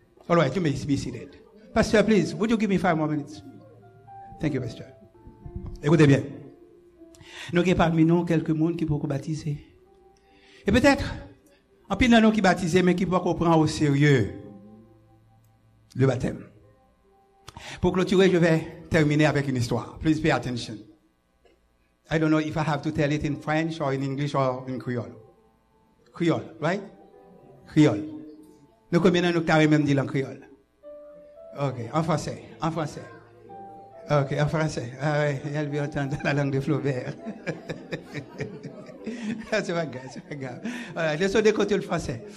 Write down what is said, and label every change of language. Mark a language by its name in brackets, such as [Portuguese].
[English] All right, you may be seated. Pastor, please, would you give me 5 more minutes? Thank you, Pastor. [French] Écoutez bien. Nous avons parmi nous quelques monde qui peut baptiser. Et peut-être. En plus, il y a nous qui baptisons, mais qui ne peuvent pas comprendre au sérieux le baptême. Pour clôturer, je vais terminer avec une histoire. [English] Please pay attention. I don't know if I have to tell it in French or in English or in Creole. Creole, right? Creole. [French] Nous, combien de nous carrément dit en Creole? Ok, en français. Ok, en français. Ah oui, elle veut entendre la langue de Flaubert. c'est pas grave. Laissez-le côté le français.